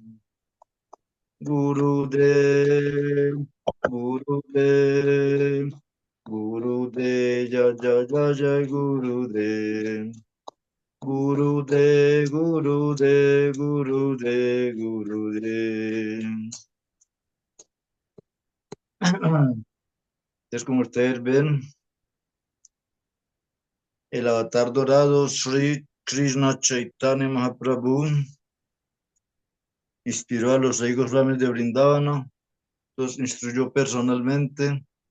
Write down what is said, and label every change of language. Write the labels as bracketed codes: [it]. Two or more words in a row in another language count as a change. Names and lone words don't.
[sa] गुरुदेव, गुरुदेव, गुरुदेव, जय जय जय जय गुरुदेव. Gurudev, Gurudev, Gurudev, Gurudev. [es] Entonces, como ustedes ven, el avatar dorado Sri Krishna Chaitanya Mahaprabhu inspiró a los 6 Goswamis de Brindavana, los instruyó personalmente.